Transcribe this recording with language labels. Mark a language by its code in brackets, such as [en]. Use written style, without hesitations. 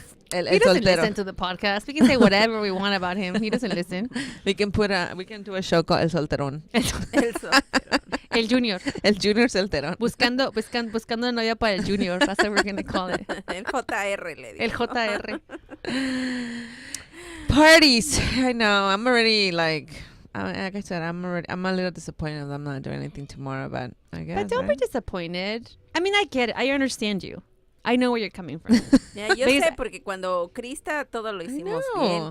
[en] He doesn't listen to the podcast. We can say whatever we want about him. He doesn't listen. We can do a show called El Solterón. [es] El Junior. El Junior Solterón. Buscando novia para el Junior. [en] That's what we're going to call it. [es] El JR le digo. El JR. [en] Parties. I know. I'm already like I said, I'm a little disappointed that I'm not doing anything tomorrow, but I guess. But don't be disappointed. I mean, I get it. I understand you. I know where you're coming from. [es] Yeah, yo sé, porque cuando Krista todo lo hicimos bien.